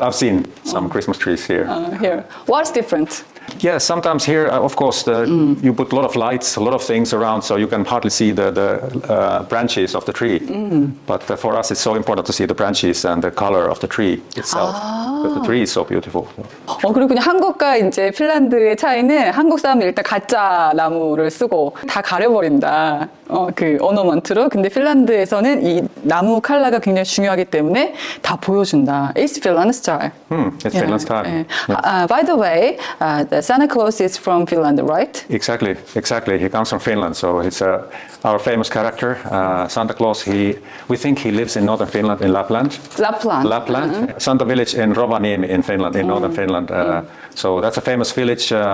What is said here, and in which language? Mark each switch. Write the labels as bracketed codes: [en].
[en] I've seen some Christmas trees here. Here. What's different? Yeah, sometimes here, of course, you put a lot of lights, a lot of things around, so you can hardly see the branches of the tree. But for us, it's so important to see the branches and the color of the tree itself. Because the tree is so beautiful. [ko] 그리고 그냥 한국과 이제 핀란드의 차이는 한국 사람은 일단 가짜 나무를 쓰고 다 가려버린다. 그 ornament로. 근데 핀란드에서는 이 나무 컬러가 굉장히 중요하기 때문에 다 보여준다. [en] It's Finland style. It's Finland style. Yeah. By the way, the Santa Claus is from Finland, right? Exactly. He comes from Finland, so it's our famous character, Santa Claus. We think he lives in northern Finland, in Lapland. Lapland. Santa village in Rovaniemi in Finland, in northern Finland. So that's a famous village.